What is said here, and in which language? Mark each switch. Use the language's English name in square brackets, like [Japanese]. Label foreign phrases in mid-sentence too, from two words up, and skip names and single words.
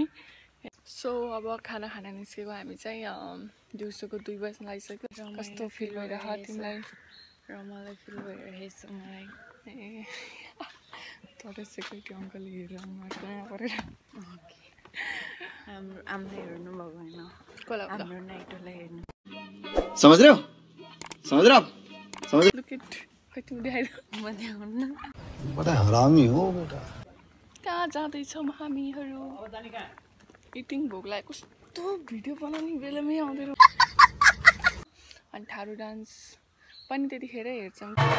[Nepali] सो अब खाना खान निस्केको हामी चाहिँ दिउँसोको 2 बजी लागिसक्यो। कस्तो फिल भइरहेको तिमीलाई? र मलाई फिल भइरहेछ मलाई। ए तर सेक्युरिटी अङ्कलले हेरेर यहाँ परेर हामीलाई हेर्नु भएको होइन, हाम्रो नाइटोलाई हेर्नु। [Hindi] समझ रहे हो? समझ रहे हो? समझ [English] look it. [Nepali] खै तिमी देखाइद। म देखाउनु न। [Hindi] बडा हरामी हो बेटा। [Nepali] कहाँ जाँदैछौँ हामीहरू? इटिङ भोक लाग्यो। कस्तो भिडियो बनाउने बेलामै आउँदैन। अनि थारू डान्स पनि त्यतिखेरै हेर्छौँ।